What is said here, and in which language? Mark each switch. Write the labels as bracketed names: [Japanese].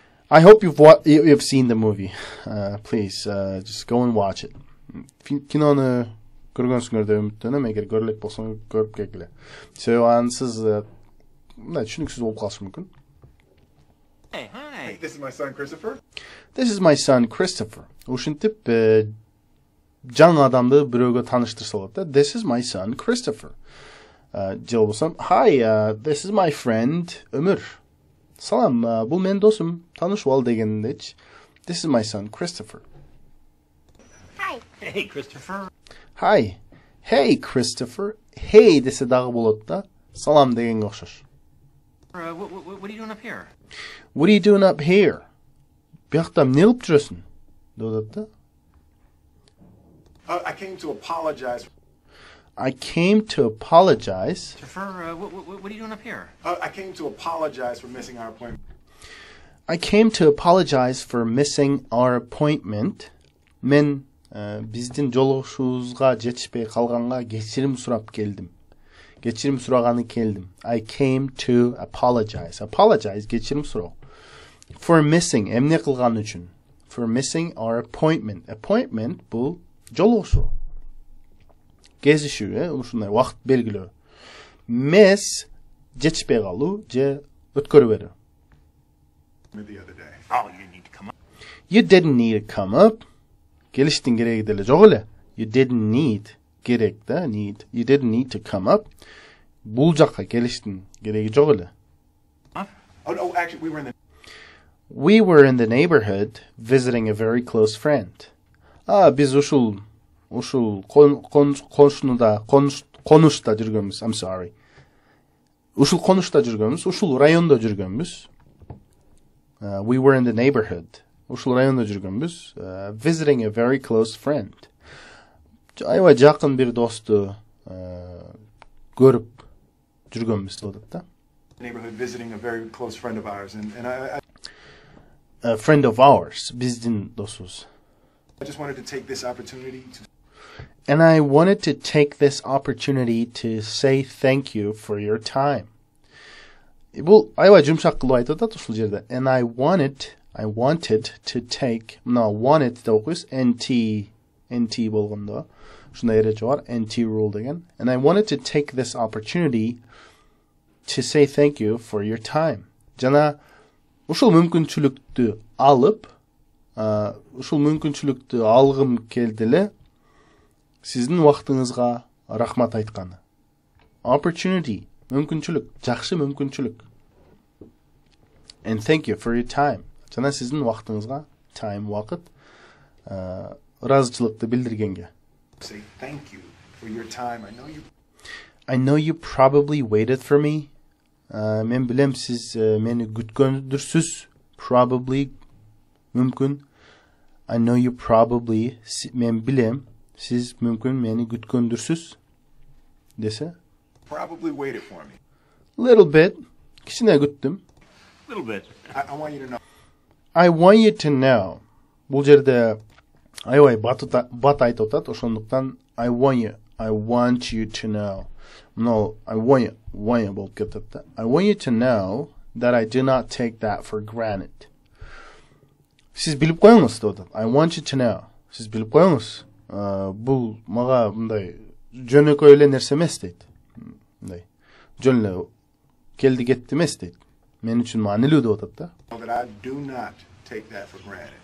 [English] I hope you've seen the movie. Please just go and watch it. [Kyrgyz] Кинону көргөнсүңөр деп үмүттөнөм. Эгер көрө элек болсоңуз көрүп келгиле. Себеби ансыз мындай түшүнүксүз болуп калышы мүмкүн. [English] Hey, hi. This is my son Christopher. This is my son Christopher. [Kyrgyz] Ушинтип жаңы адамды бирөөгө тааныштырса болот да. [English] This is my son Christopher. [Kyrgyz] Же болбосо, [English] hi, this is my friend Өмүр. [Kyrgyz] Салам, бул менин досум, таанышып ал дегендечи. [English] This is my son Christopher. Hi. Hey, Christopher. Hi. Hey, Christopher. [Kyrgyz] Hey десе дагы болот да. Салам дегенге окшош. [English] What are you doing up here? What are you doing up here? [Kyrgyz] Биякта эмне кылып жүрөсүң? Деп атат да. [English] I came to apologize. I came to apologize. What are you doing up here? I came to apologize for missing our appointment. I came to apologize for missing our appointment. [Kyrgyz] Мен биздин жолугушуубузга жетишпей калганга кечирим сурап келдим. Кечирим сураганы келдим. [English] I came to apologize. [Kyrgyz] Apologize кечирим суроо. [English] For missing [Kyrgyz] эмне кылган үчүн? [English] For missing our appointment. [Kyrgyz] Appointment бул жолугушуу. Кезишүү, ушундай вакыт белгилөө. Miss жетишпей калуу же өткөрүп берүү. [English] The other day. Oh, you didn't need to come up. You didn't need to come up. [Kyrgyz] Келиштин кереги деле жок эле. [English] You didn't need [Kyrgyz] керек да, [English] need. You didn't need to come up. [Kyrgyz] Бул жакка келиштин кереги жок эле. [English] Oh, actually we were in the neighborhood visiting a very close friend. [Kyrgyz] Биз ушул конушта жүргөнбүз. [English] I'm sorry. [Kyrgyz] Ушул конушта жүргөнбүз, ушул райондо жүргөнбүз. [English] We were in the neighborhood. [Kyrgyz] Ушул райондо жүргөнбүз. [English] Visiting a very close friend. [Kyrgyz] Аябай жакын бир досту көрүп жүргөнбүз деп атат да. [English] Neighborhood visiting a very close friend of ours and I A friend of ours, [Kyrgyz] биздин досубуз. [English] I just wanted to take this opportunity to And I wanted to take this opportunity to say thank you for your time. [Kyrgyz] Бул аябай жумшак кылып айтып атат ушул жерде. [English] And I wanted to take, no, wanted [Kyrgyz] деп окуйбуз, NT болгондо ушундай эреже бар, NT rule деген. [English] And I wanted to take this opportunity to say thank you for your time. [Kyrgyz] Жана ушул мүмкүнчүлүктү алып, ушул мүмкүнчүлүктү алгым келди эле сиздин убактыңызга рахмат айтканы. Opportunity мүмкүнчүлүк, жакшы мүмкүнчүлүк. [English] And thank you for your time. [Kyrgyz] Жана сиздин убактыңызга, time вакыт, ыраазычылыкты билдиргенге. [English] Say thank you for your time. I know you probably waited for me. [Kyrgyz] Мен билем сиз мени күткөндүрсүз. Probably мүмкүн. [English] I know you probably, [Kyrgyz] мен билем сиз мүмкүн мени күткөндүрсүз десе. [English] Probably waited for me. Little bit. [Kyrgyz] Кичине күттүм. [English] Little bit. I want you to know. I want you to know. [Kyrgyz] Бул жерде аябай бат айтып атат, ошондуктан [English] I want you to know. No, I want you [Kyrgyz] болуп кетет да. [English] I want you to know that I do not take that for granted. [Kyrgyz] Сиз билип коюңуз деп атат. [English] I want you to know. [Kyrgyz] Сиз билип коюңуз. Бул мага мындай жөнөкөй эле нерсе эмес дейт. Мындай жөн эле келди кетти эмес дейт. Мен үчүн маанилүү деп атат да. [English] That I do not take that for granted.